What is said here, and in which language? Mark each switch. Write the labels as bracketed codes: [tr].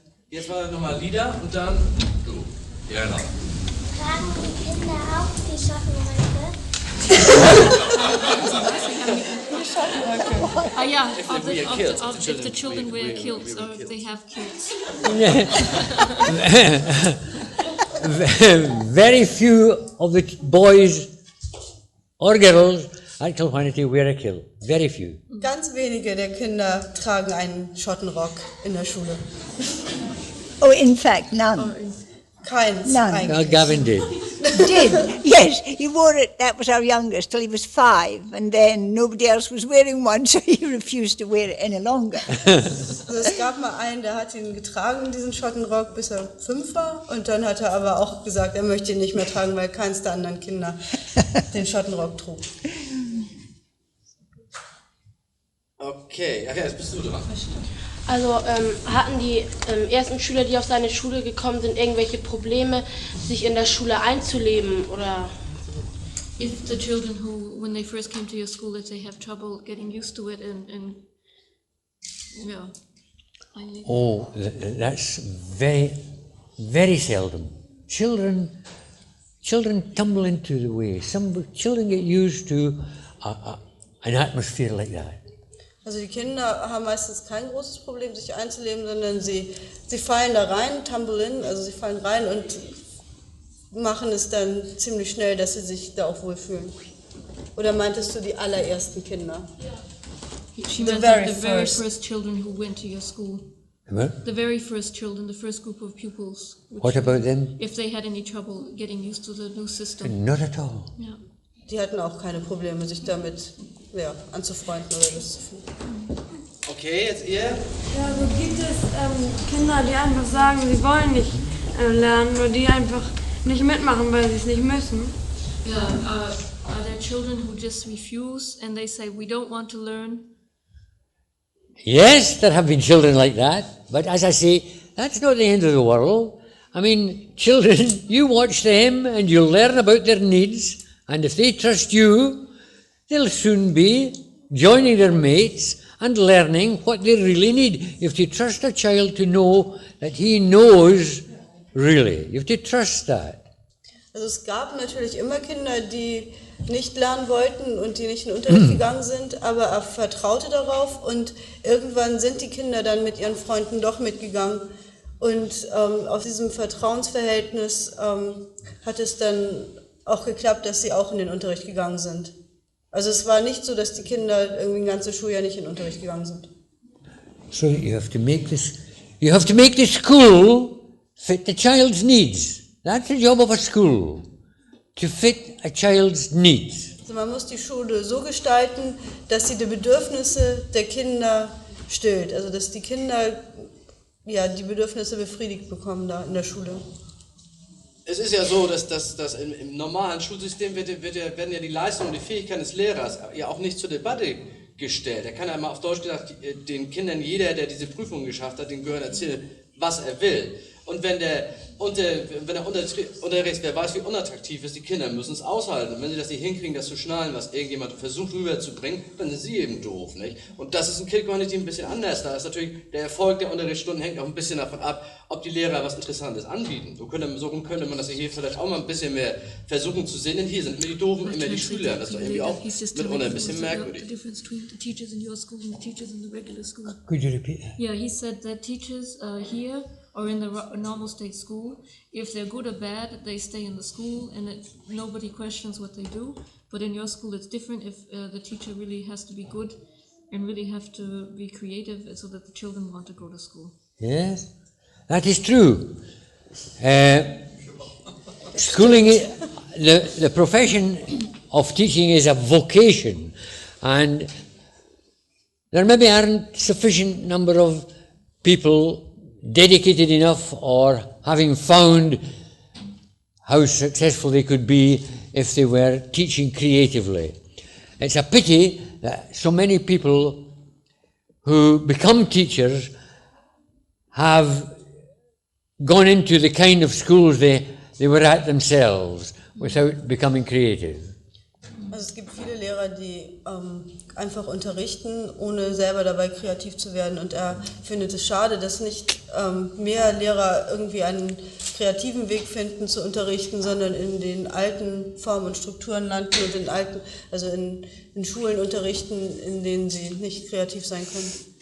[de] Jetzt mal nochmal Lieder und dann du. Ja, genau. Tragen die Kinder auch die Schottenröcke? [en] Yeah, if the children wear kilts or if they have kilts. Very few of the boys or girls at Kilquhanity wear a kilt. Very few. [de] Ganz wenige der Kinder tragen einen Schottenrock in der Schule. [en] Oh, in fact, none. [de] Keins [en] None. [de] eigentlich. [en] Gavin did. Did, yes, he wore it, that was our youngest, till he was 5, and then nobody else was wearing one, so he refused to wear it any longer. [de] Also es gab mal einen, der hat ihn getragen, diesen Schottenrock, bis er 5 war, und dann hat er aber auch gesagt, er möchte ihn nicht mehr tragen, weil keins der anderen Kinder den Schottenrock trug. Okay, jetzt bist du dran. Also hatten die ersten Schüler, die auf seine Schule gekommen sind, irgendwelche Probleme, sich in der Schule einzuleben, oder? [en] If the children who, when they first came to your school, that they have trouble getting used to it and yeah. Oh, that's very, very seldom. Children tumble into the way. Some children get used to an atmosphere like that. [de] Also die Kinder haben meistens kein großes Problem, sich einzuleben, sondern sie fallen da rein, [en] tumble in, [de] also sie fallen rein und machen es dann ziemlich schnell, dass sie sich da auch wohlfühlen. Oder meintest du die allerersten Kinder? [en] She meant the very first children who went to your school. What? The very first children, the first group of pupils. What about them? If they had any trouble getting used to the new system. Not at all. Yeah. [de] Die hatten auch keine Probleme, sich damit anzufreunden oder das zu finden. Okay, jetzt ihr? Ja, so gibt es Kinder, die einfach sagen, sie wollen nicht lernen, oder die einfach nicht mitmachen, weil sie es nicht müssen. [en] Yeah, are there children who just refuse and they say we don't want to learn Yes, there have been children like that, but as I say, that's not the end of the world. I mean, children, you watch them and you'll learn about their needs, and if they trust you, they'll soon be joining their mates and learning what they really need. You have to trust a child to know that he knows really. You have to trust that. [de] Also es gab natürlich immer Kinder, die nicht lernen wollten und die nicht in den Unterricht gegangen sind, aber er vertraute darauf und irgendwann sind die Kinder dann mit ihren Freunden doch mitgegangen und aus diesem Vertrauensverhältnis hat es dann auch geklappt, dass sie auch in den Unterricht gegangen sind. Also es war nicht so, dass die Kinder irgendwie ein ganzes Schuljahr nicht in den Unterricht gegangen sind. [en] So you have to make the school fit the child's needs. That's the job of a school, to fit a child's needs. [de] Also man muss die Schule so gestalten, dass sie die Bedürfnisse der Kinder stillt. Also dass die Kinder die Bedürfnisse befriedigt bekommen da in der Schule. Es ist ja so, dass im normalen Schulsystem werden ja die Leistungen und die Fähigkeiten des Lehrers ja auch nicht zur Debatte gestellt. Er kann ja mal auf Deutsch gesagt den Kindern, jeder, der diese Prüfung geschafft hat, den gehört erzählen, was er will. Und wenn der Unterricht, wer weiß, wie unattraktiv ist, die Kinder müssen es aushalten. Und wenn sie das nicht hinkriegen, das zu schnallen, was irgendjemand versucht rüberzubringen, dann sind sie eben doof, nicht? Und das ist in Kilquhanity ein bisschen anders. Da ist natürlich der Erfolg der Unterrichtsstunden hängt auch ein bisschen davon ab, ob die Lehrer was Interessantes anbieten. So könnte man das hier vielleicht auch mal ein bisschen mehr versuchen zu sehen, denn hier sind immer die Doofen, immer die Schüler. Das ist doch irgendwie auch mitunter ein bisschen merkwürdig. [en] The difference between the teachers in your school and the teachers in the regular school. Could you repeat that? Yeah, he said that teachers here or in the normal state school, if they're good or bad, they stay in the school and nobody questions what they do. But in your school it's different if the teacher really has to be good and really have to be creative so that the children want to go to school. Yes, that is true. Schooling, the profession of teaching is a vocation, and there maybe aren't sufficient number of people dedicated enough or having found how successful they could be if they were teaching creatively. It's a pity that so many people who become teachers have gone into the kind of schools they were at themselves without becoming creative. [de] Also es gibt viele Lehrer, die einfach unterrichten, ohne selber dabei kreativ zu werden. Und er findet es schade, dass nicht mehr Lehrer irgendwie einen kreativen Weg finden zu unterrichten, sondern in den alten Formen und Strukturen landen und in Schulen unterrichten, in denen sie nicht kreativ sein können.